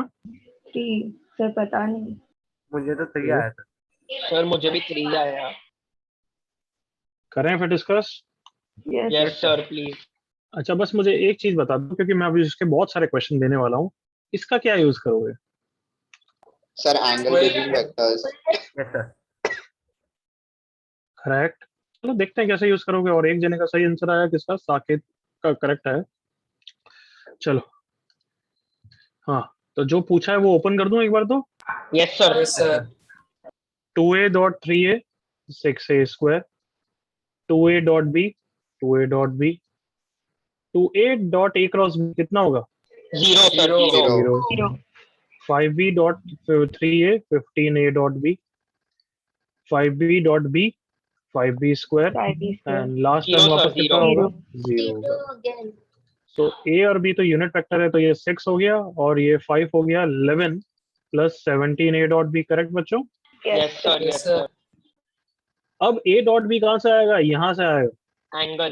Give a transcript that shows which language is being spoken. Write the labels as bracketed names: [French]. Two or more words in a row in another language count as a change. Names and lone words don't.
[Hindi] 3 सर पता नहीं। मुझे तो 3 ये आया था। सर मुझे भी 3 आया। करें फिर डिस्कस। [English] यस yes sir please. [Hindi] अच्छा बस मुझे एक चीज बता दो, क्योंकि मैं अभी इसके बहुत सारे क्वेश्चन देने वाला हूँ। इसका क्या यूज करोगे? [English] Sir, angle between vectors. yes sir. [Hindi] करेक्ट। चलो देखते हैं कैसे यूज करोगे। और एक जने का सही आंसर आया, किसका? साकेत का करेक्ट है। चलो हाँ, तो जो पूछा है वो ओपन कर दूं एक बार तो। [English] yes sir. yes sir [Hindi] 2a.3a 6a square, 2a.b 2a.b 2a.a क्रॉस b कितना होगा? [English] zero sir, zero. Zero. 0. 5b.3a 15a.b 5b.b 5b square 5b square. and last Zero, [Hindi] टर्म वापस [English] sir, [Hindi] कितना [English] zero. [Hindi] होगा? 0 होगा। तो a और b तो यूनिट वेक्टर है, तो ये 6 हो गया और ये 5 हो गया। 11 प्लस 17 a डॉट b, करेक्ट बच्चों? [English] yes sir, Yes, यस sir. [Hindi] सर। अब a डॉट b कहाँ से आएगा? यहाँ से आएगा। एंगल।